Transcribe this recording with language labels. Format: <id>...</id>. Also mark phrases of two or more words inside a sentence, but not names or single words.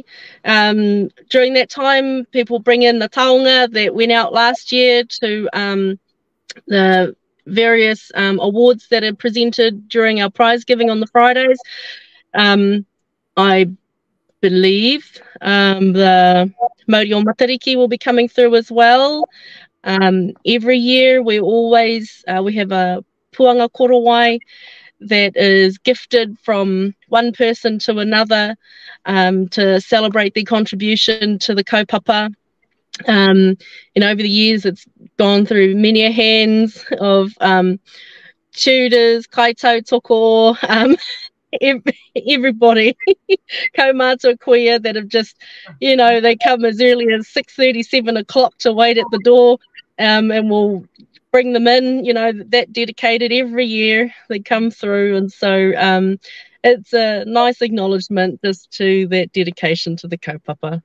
<en>During that time, people bring in the taonga that went out last year to the various awards that are presented during our prize giving on the Fridays. I believe the</en> <mi>Mauri o Matariki</mi> <en>will be coming through as well. Every year we have a</en> <mi>puanga korowai</mi> <en>that is gifted from one person to another to celebrate their contribution to the kaupapa. Over the years it's gone through many hands of tutors,</en> <mi>kaito toko,</mi> <en>everybody,</en> <mi>kaumātua kuia</mi> <en>that have just, they come as early as 6:30, 7 o'clock to wait at the door, and we'll bring them in, that dedicated every year. They come through, and so it's a nice acknowledgement just to that dedication to the kaupapa.</en>